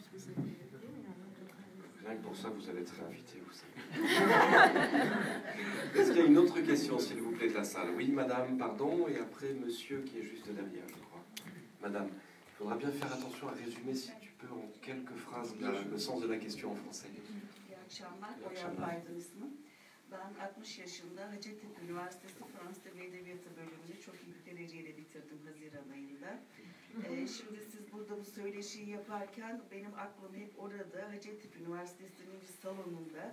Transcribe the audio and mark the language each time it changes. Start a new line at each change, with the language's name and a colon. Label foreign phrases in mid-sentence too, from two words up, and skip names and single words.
French: Rien que pour ça, vous allez être réinvité, vous savez. Est-ce qu'il y a une autre question, s'il vous plaît, de la salle? Oui, madame, pardon, et après, monsieur qui est juste derrière, je crois. Madame, il faudra bien faire attention à résumer, si tu peux, en quelques phrases, le sens de la question en français.
Turkish: İyi akşamlar, Oya Baydın ismim. Ben 60 yaşında Hacettepe Üniversitesi Fransız Dili ve Edebiyatı bölümünü çok iyi bir dereceyle bitirdim Haziran ayında. Şimdi siz burada bu söyleşiyi yaparken benim aklım hep orada, Hacettepe Üniversitesi'nin bir salonunda.